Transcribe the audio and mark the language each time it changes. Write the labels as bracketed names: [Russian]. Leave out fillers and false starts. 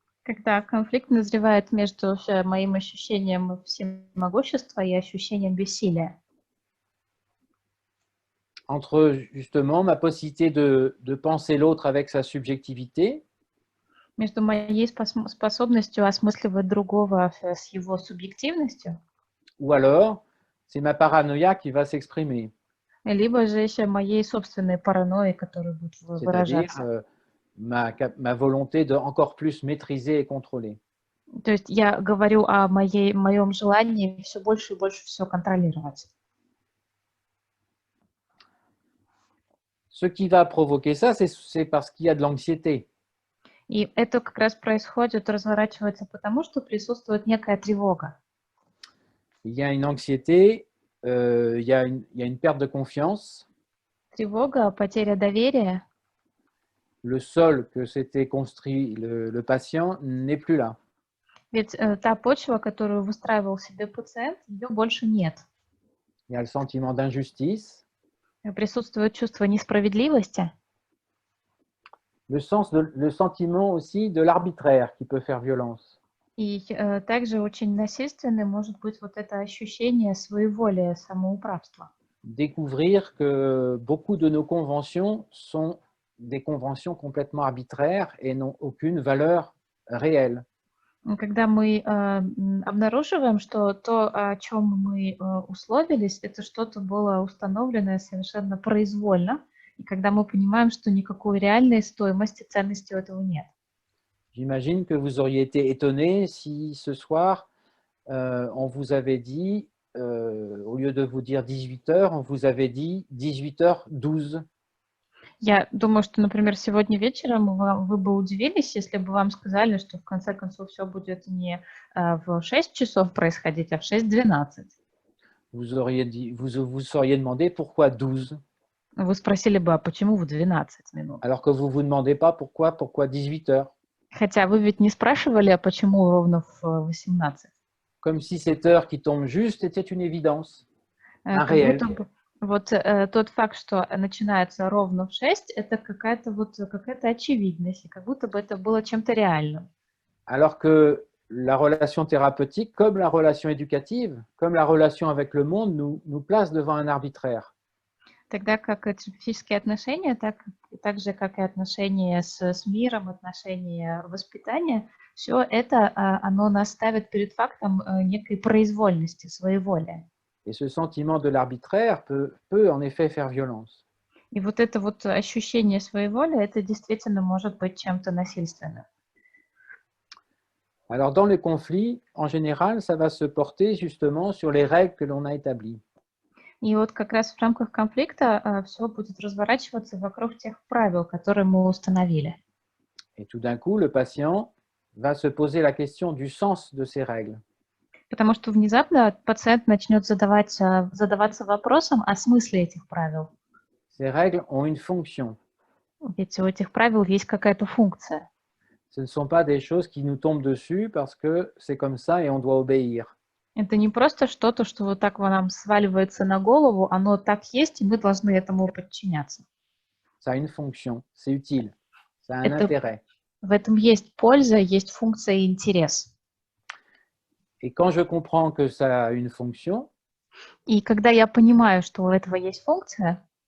[Russian] Когда конфликт назревает между моим ощущением всемогущества и ощущением бессилия. [French] Entre justement ma possibilité de penser l'autre avec sa subjectivité. [Russian] Между моей способностью осмысливать другого с его субъективностью. [French] Ou alors, c'est ma paranoïa qui va s'exprimer. [Russian] Либо же еще моей собственной паранойей, которая будет выражаться. [French] C'est-à-dire ma volonté de encore plus maîtriser et contrôler. [Russian] То есть я говорю о моем желании все больше и больше все контролировать. [French] Ce qui va provoquer ça, c'est parce qu'il y a de l'anxiété. [Russian] И это как раз происходит, разворачивается потому, что присутствует некая тревога. [French] Il y a une anxiété, il y a une perte de confiance. [Russian] Тревога, потеря доверия. [French] Le sol que s'était construit le patient n'est plus là. [Russian] Ведь та почва, которую выстраивал себе пациент, ее больше нет. [French] Il y a le sentiment d'injustice. [Russian] Присутствует чувство несправедливости. [French] Le sentiment aussi de l'arbitraire qui peut faire violence. [Russian] И также очень насильственным может быть вот это ощущение своеволия, самоуправства. [French] Découvrir que beaucoup de nos conventions sont des conventions complètement arbitraires et n'ont aucune valeur réelle. [Russian] Когда мы обнаруживаем, что то, о чем мы условились, это что-то было установленное совершенно произвольно, и когда мы понимаем, что никакой реальной стоимости, ценности у этого нет. [French] J'imagine que vous auriez été étonné si ce soir, on vous avait dit, au lieu de vous dire 18 heures, on vous avait dit 18h12. [Russian] Я думаю, что, например, сегодня вечером вы бы удивились, если бы вам сказали, что в конце концов все будет не в 6 часов происходить, а в 6:12. [French] Vous seriez demandé pourquoi 12. [Russian] Вы спросили бы, а почему в 12 минут? [French] Alors que vous vous demandez pas pourquoi 18 heures. [Russian] Хотя вы ведь не спрашивали, а почему ровно в 18. [French] Comme si cette heure qui tombe juste était une évidence, un [Russian] Как [French] réel. [Russian] будто бы вот тот факт, что начинается ровно в 6, это какая-то очевидность, и как будто бы это было чем-то реальным. [French] Alors que la relation thérapeutique, comme la relation éducative, comme la relation avec le monde, nous place devant un arbitraire. [Russian] Тогда как терапевтические отношения, так же, как и отношения с миром, отношения воспитания, все это, оно нас ставит перед фактом некой произвольности, своеволия. [French] Et ce sentiment de l'arbitraire peut en effet faire violence. [Russian] И вот это вот ощущение своеволия, это действительно может быть чем-то насильственным. [French] Alors dans le conflit, en général, ça va se porter justement sur les règles que l'on a établies. [Russian] И вот как раз в рамках конфликта все будет разворачиваться вокруг тех правил, которые мы установили. [French] Et tout d'un coup, le patient va se poser la question du sens de ces règles. [Russian] Потому что внезапно пациент начнет задаваться вопросом о смысле этих правил. [French] Ces règles ont une fonction. [Russian] Ведь у этих правил есть какая-то функция. [French] Ce ne sont pas des choses qui nous tombent dessus parce que c'est comme ça et on doit obéir. [Russian] Это не просто что-то, что вот так нам сваливается на голову, оно так есть, и мы должны этому подчиняться. [French] Ça a une fonction, c'est utile, ça a un intérêt. [Russian] В этом есть польза, есть функция и интерес. [French] Et quand je comprends que ça a une fonction, [Russian] и когда я понимаю, что у этого есть функция,